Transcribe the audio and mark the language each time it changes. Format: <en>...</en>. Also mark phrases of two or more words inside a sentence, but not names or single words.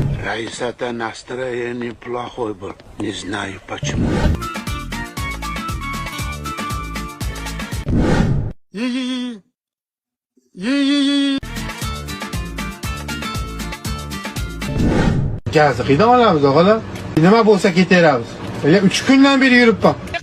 <ru>Раиса-то настроение плохой был. Не знаю почему.</ru> <uz>Gazı qiydan olamiz o'g'lim. Nima bo'lsa ketaveramiz. 3 kundan beri yuribman.</uz>